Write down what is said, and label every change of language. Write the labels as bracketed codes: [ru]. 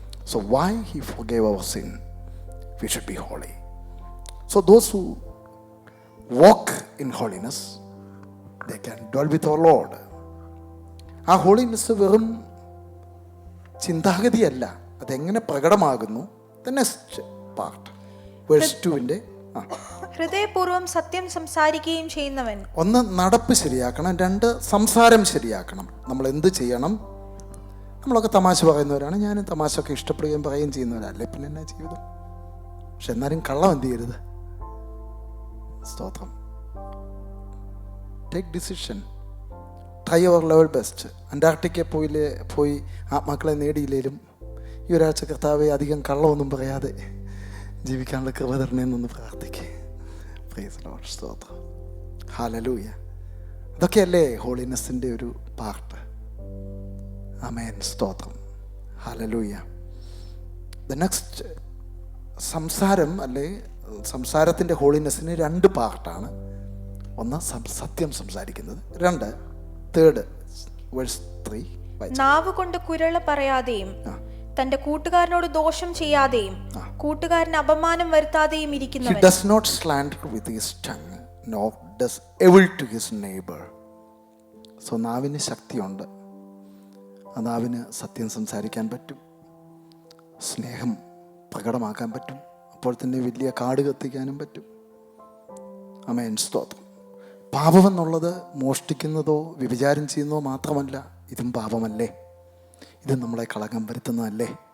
[en] So why he forgave our sin? We should be holy. So those who walk in holiness, they can dwell with our Lord. [ml] ആ holiness വെറും ചിന്താഗതിയല്ല, അതെങ്ങനെ പ്രകടമാകുന്നു? [en] The next part, verse 2-ന്റെ [ml] ഹൃദയപൂർവ്വം സത്യം സംസാരിക്കുകയും ചെയ്യുന്നവൻ. 1, നടപ്പ് ശരിയാക്കണം. 2, സംസാരം ശരിയാക്കണം. നമ്മൾ എന്ത് ചെയ്യണം? നമ്മളൊക്കെ തമാശ പറയുന്നവരാണ്. ഞാനും തമാശയൊക്കെ ഇഷ്ടപ്പെടുകയും പറയുകയും ചെയ്യുന്നവരല്ലേ, പിന്നെ എന്നാ ജീവിതം? പക്ഷെ എന്നാലും കള്ളം എന്ത് ചെയ്യരുത്. സ്തോത്രം. [en] Take decision, try your level best. [ml] Antarctica പോയി ആത്മാക്കളെ നേടിയില്ലേലും ഈ ഒരാഴ്ച കർത്താവെ അധികം കള്ളമൊന്നും പറയാതെ ജീവിക്കാനുള്ള കൃപ തരണേന്നൊന്ന് പ്രാർത്ഥിക്കേ. Praise the Lord. സ്തോത്രം. ഹല്ലേലൂയ. അതൊക്കെയല്ലേ ഹോളിനെസ്സിൻ്റെ ഒരു പാർട്ട്. ആമേൻ. സ്തോത്രം. ഹല്ലേലൂയ. ദ നെക്സ്റ്റ്, സംസാരം അല്ലേ, സംസാരത്തിൻ്റെ ഹോളിനെസ്സിന് 2 പാർട്ടാണ്. 1, സത്യം സംസാരിക്കുന്നത്. 2, തേർഡ് വേഴ്സ് 3, നാവ് കൊണ്ട് കുരള പറയാതെയും തന്റെ കൂട്ടുകാരനോട് ദോഷം ചെയ്യാതെയും കൂട്ടുകാരന് അപമാനം വരുത്താതെയും ഇരിക്കുന്നവൻ. He does not slander with his tongue, nor does evil to his neighbor. So നാവിന് ശക്തിയുണ്ട്. ആ നാവിന് സത്യം സംസാരിക്കാൻ പറ്റും, സ്നേഹം പ്രകടമാക്കാൻ പറ്റും, അപ്പോൾ തന്നെ വലിയ കാട് കത്തിക്കാനും പറ്റും. ആമേൻ. സ്തോത്രം. പാപമെന്നുള്ളത് മോഷ്ടിക്കുന്നതോ വ്യഭിചാരം ചെയ്യുന്നതോ മാത്രമല്ല, ഇതും പാപമല്ലേ? ഇത് നമ്മളെ കളങ്കം വരുത്തുന്നതല്ലേ?